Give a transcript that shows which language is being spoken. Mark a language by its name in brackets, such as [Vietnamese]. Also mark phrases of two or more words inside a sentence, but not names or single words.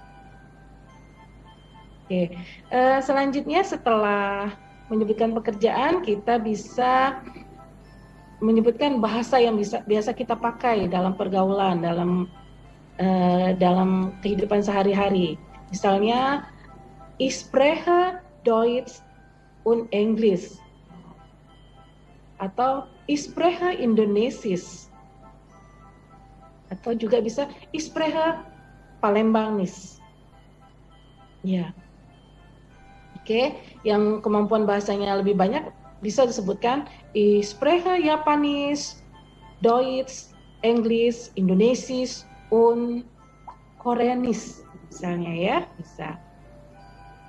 [Indonesian] Oke. Selanjutnya setelah menyebutkan pekerjaan, kita bisa menyebutkan bahasa yang biasa kita pakai dalam pergaulan, dalam kehidupan sehari-hari. Misalnya, [German] Ich spreche Deutsch und Englisch. Atau Ich spreche Indonesisch. [Indonesian] Atau juga bisa [German] Ich spreche Palembangis. [Indonesian] Ya. Oke, yang kemampuan bahasanya lebih banyak bisa disebutkan [German] Ich spreche Japanisch, Deutsch, Englisch, Indonesisch, und Koreanisch [Indonesian] misalnya ya, bisa.